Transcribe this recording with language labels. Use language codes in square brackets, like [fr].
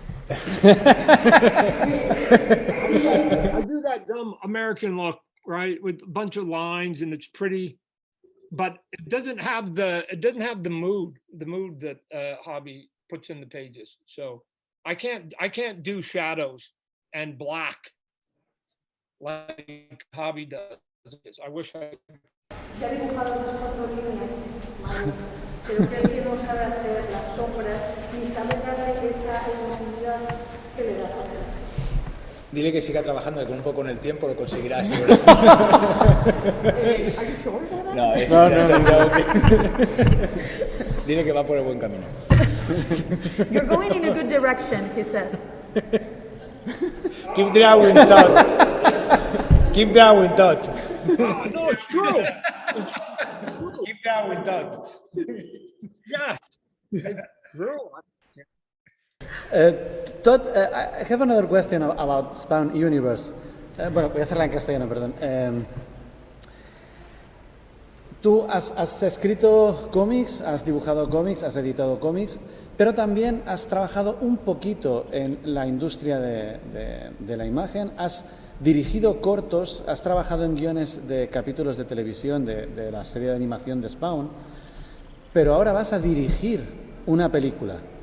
[en] I do that dumb American look, right, with a bunch of lines and it's pretty, but it doesn't have the mood that Hobby puts in the pages. So I can't do shadows and black like Hobby does. I wish I. [es] Ya he dibujado esas 4 líneas, ¿vale? Pero que él no sabe hacer las sombras ni sabe darle esa emotividad que le da la cara. Dile que siga trabajando, que un poco con el tiempo lo conseguirá seguro. [en] ¿Are you sure about that? [es] No, es Dile que va por el buen camino. [en] You're going in a good direction, he says. Keep drawing, Todd. Keep drawing, Todd. No, it's true. Keep drawing, Todd. Yes, it's true. Todd, I have another question about Spawn Universe. [es] Bueno, voy a hacerla en castellano, perdón. Tú has escrito cómics, has dibujado cómics, has editado cómics, pero también has trabajado un poquito en la industria de la imagen, has dirigido cortos, has trabajado en guiones de capítulos de televisión de la serie de animación de Spawn, pero ahora vas a dirigir una película.